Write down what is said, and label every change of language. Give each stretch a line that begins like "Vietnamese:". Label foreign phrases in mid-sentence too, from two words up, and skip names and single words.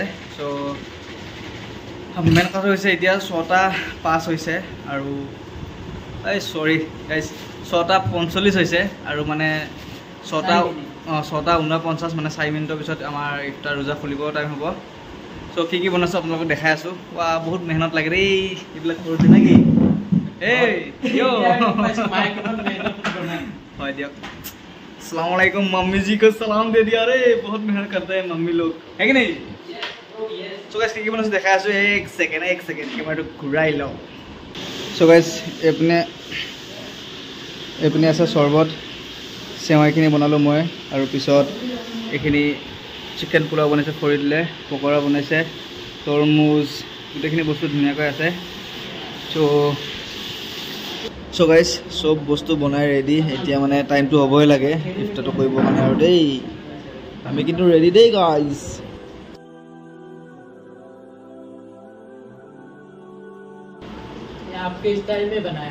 Assamese: চ' মেইন কথা হৈছে এতিয়া 6:05 হৈছে, আৰু এই
English: sorry guys
Assamese: 6:45 হৈছে, আৰু মানে 6:49, মানে 4 মিনিটৰ পিছত আমাৰ ইফতাৰ ৰোজা খুলিব টাইম হ'ব। চ' কি বনাইছোঁ আপোনালোকক দেখাই আছোঁ। বহুত মেহনত লাগে দেই এইবিলাক কৰোঁতে নেকি? হয় দিয়ক।
Arabic: السلام عليكم,
Hindi: मम्मी जी को सलाम दे दिया। अरे बहुत मेहनत करते हैं मम्मी लोग, है कि नहीं?
English: so guys
Assamese: কি বনাইছোঁ দেখাই আছোঁ। এক ছেকেণ্ড কেমেৰাটো ঘূৰাই লওঁ।
English: so guys
Assamese: এইপিনে আছে চৰ্বত, চেৱাইখিনি বনালোঁ মই, আৰু পিছত এইখিনি চিকেন পোলাও বনাইছে, খৰি দিলে পকৰা বনাইছে, তৰমুজ, গোটেইখিনি বস্তু ধুনীয়াকৈ আছে।
English: so guys
Assamese: চব বস্তু বনাই ৰেডি। এতিয়া মানে টাইমটো হ'বই লাগে ইফতাৰটো কৰিবৰ কাৰণে, আৰু দেই আমি কিন্তু ৰেডি দেই গাইজ।
Hindi: आपके स्टाइल में बनाया।